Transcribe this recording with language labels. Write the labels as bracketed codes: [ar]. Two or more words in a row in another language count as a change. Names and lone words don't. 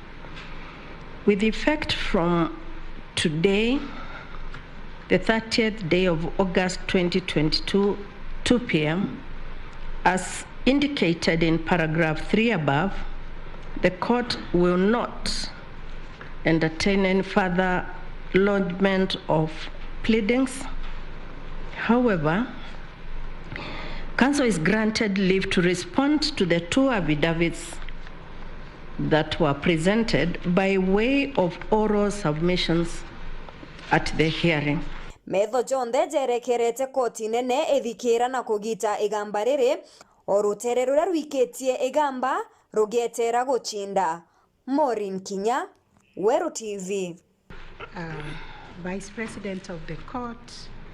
[en] With effect from today, the 30th day of August 2022, 2 p.m., as indicated in paragraph 3 above, the court will not entertain any further lodgement of pleadings. However, counsel is granted leave to respond to the 2 affidavits that were presented by way of oral submissions at the hearing. [mer] Metho jonde jerekerete koti nene ethikira na kugita Igamba Ria orutere ruria rwiketie Igamba rugetera guchinda. [en] Maureen Kinya, Weru TV. Vice President of the Court,